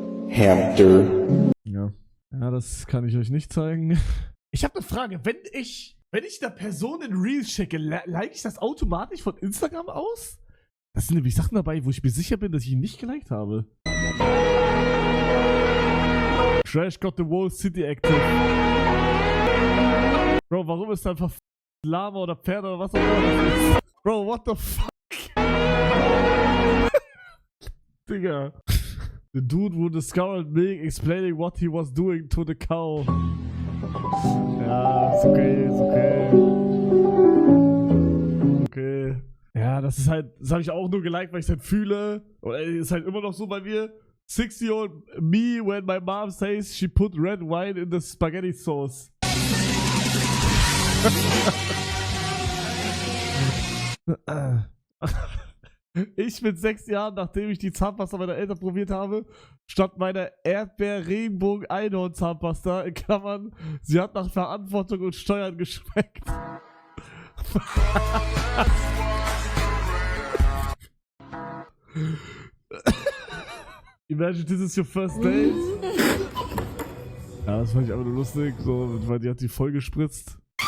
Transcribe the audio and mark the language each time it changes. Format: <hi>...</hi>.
<de>Hamster. Ja. Ja, das kann ich euch nicht zeigen. Ich habe eine Frage. Wenn ich der Person in Reels schicke, like ich das automatisch von Instagram aus? Das sind nämlich Sachen dabei, wo ich mir sicher bin, dass ich ihn nicht geliked habe.</de> <en>Trash got the whole city active.</en> <de>Bro, warum ist da einfach Lama oder Pferde oder was auch immer das ist?</de> <en>Bro, what the fuck?</en> <de>Digga.</de> <en>The dude who discovered milk explaining what he was doing to the cow.</en> <de>Ja, ist okay, ist okay. Okay. Ja, das ist halt, das habe ich auch nur geliked, weil ich es halt fühle. Und ist halt immer noch so bei mir.</de> <en>60-year-old me when my mom says she put red wine in the spaghetti sauce.</en> <de>Ich mit 6 Jahren, nachdem ich die Zahnpasta meiner Eltern probiert habe, statt meiner Erdbeer-Regenbogen-Einhorn-Zahnpasta, in Klammern, sie hat nach Verantwortung und Steuern geschmeckt.</de> <en>Imagine this is your first date.</en> <de>Ja, das fand ich aber nur lustig, so, weil die hat die voll gespritzt.</de>